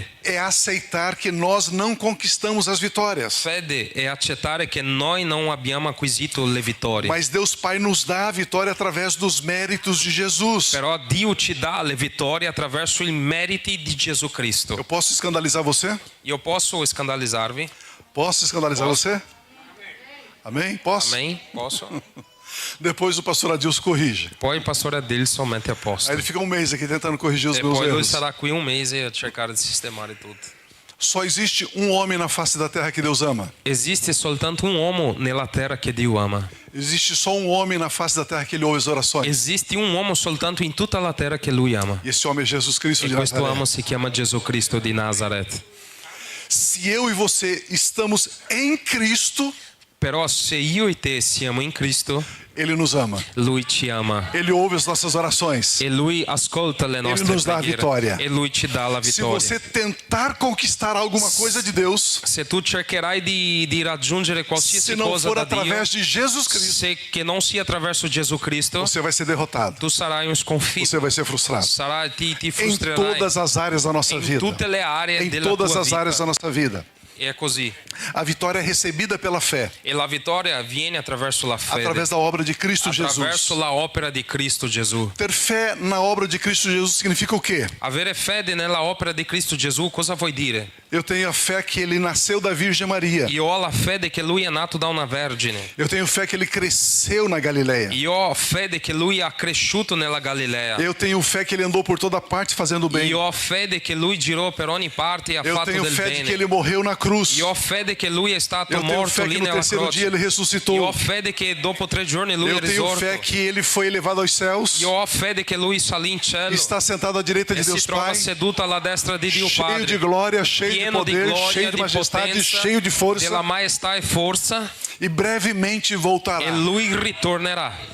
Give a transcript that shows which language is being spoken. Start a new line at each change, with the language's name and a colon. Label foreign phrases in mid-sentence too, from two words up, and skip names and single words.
Portuguese: Fé é aceitar que nós não conquistamos as vitórias.
Italian: Fede è accettare che noi non abbiamo acquisito le vittorie.
Portuguese: Mas Deus Pai nos dá a vitória através dos méritos de Jesus.
Italian: Però Dio ci dà le vittorie attraverso i meriti di Gesù Cristo.
Portuguese: Eu posso escandalizar você?
Italian: Io posso scandalizzarvi?
Portuguese: Posso escandalizar Posso. você? Amém? Posso? Amém? Posso? Depois o pastor Adilson corrige. Poi il pastore Adilson mette a posto. Aí ele fica um mês aqui tentando corrigir os
Italian: E
Portuguese: meus
Italian: poi lui
Portuguese: erros.
Italian: sarà qui un mese a cercare di sistemare tutto.
Portuguese: Só existe um homem na face da terra que Deus ama.
Italian: Esiste soltanto un uomo nella terra che Dio ama.
Portuguese: Existe só um homem na face da terra que ele ouve as orações.
Italian: Esiste un uomo soltanto in tutta la terra che lui ama.
Portuguese: E esse homem é Jesus Cristo
Italian: E
Portuguese: de
Italian: questo
Portuguese: Nazaré.
Italian: uomo si chiama Gesù Cristo di Nazareth.
Portuguese: Se eu e você estamos em Cristo,
Italian: Però se io e te siamo in Cristo,
Portuguese: Ele nos ama.
Italian: Lui ci ama.
Portuguese: Ele ouve as nossas orações.
Italian: E Lui ascolta le nostre
Portuguese: nos dà a vitória.
Italian: preghiere. E Lui ci dà la
Portuguese: Se
Italian: vittoria.
Portuguese: você tentar conquistar alguma coisa de Deus,
Italian: Se tu cercherai di raggiungere qualsiasi
Portuguese: se não
Italian: cosa
Portuguese: for
Italian: da Dio,
Portuguese: através de Jesus Cristo,
Italian: se che non sia attraverso Gesù Cristo,
Portuguese: você vai ser derrotado.
Italian: tu sarai un sconfitto.
Portuguese: Você vai ser frustrado.
Italian: Ti
Portuguese: Em
Italian: frustrerai
Portuguese: todas as áreas da nossa
Italian: in
Portuguese: vida.
Italian: tutte le aree
Portuguese: Em
Italian: della
Portuguese: todas
Italian: tua
Portuguese: as áreas da
Italian: vita.
Portuguese: nossa vida.
Italian: E è così.
Portuguese: A vitória é recebida pela fé,
Italian: E la vittoria avviene attraverso la fede,
Portuguese: através da obra de Cristo
Italian: attraverso
Portuguese: Jesus.
Italian: la opera di Cristo Gesù.
Portuguese: Ter fé na obra de Cristo Jesus significa o quê?
Italian: Avere fede nella opera di Cristo Gesù cosa vuol dire?
Portuguese: Eu tenho a fé que ele nasceu da Virgem Maria.
Italian: Io ho la fede che lui è nato da una vergine.
Portuguese: Eu tenho fé que ele cresceu na Galileia.
Italian: Io ho fede che lui ha cresciuto nella Galilea.
Portuguese: Eu tenho fé que ele andou por toda parte fazendo bem.
Italian: Io ho fede che lui girò per ogni parte e ha
Portuguese: Eu
Italian: fatto
Portuguese: tenho
Italian: del
Portuguese: fé de que
Italian: bene.
Portuguese: ele morreu na cruz.
Italian: Io ho fede che lui è stato
Portuguese: Eu tenho
Italian: morto
Portuguese: fé
Italian: lì
Portuguese: que no
Italian: nella
Portuguese: terceiro dia
Italian: croce.
Portuguese: ele
Italian: Io ho
Portuguese: ressuscitou.
Italian: fede che dopo 3 giorni lui è
Portuguese: Eu tenho
Italian: risorto.
Portuguese: fé que ele foi elevado aos céus.
Italian: Io ho fede che lui salì in cielo
Portuguese: Está sentado à direita de
Italian: e si
Portuguese: Deus
Italian: trova
Portuguese: Pai.
Italian: seduto alla destra di Dio
Portuguese: Cheio de
Italian: Padre.
Portuguese: glória, cheio de
Italian: Pieno di
Portuguese: poder,
Italian: gloria,
Portuguese: cheio de
Italian: di
Portuguese: majestade,
Italian: potenza,
Portuguese: cheio de força.
Italian: della maestà e forza,
Portuguese: E brevemente
Italian: e
Portuguese: voltará.
Italian: lui ritornerà.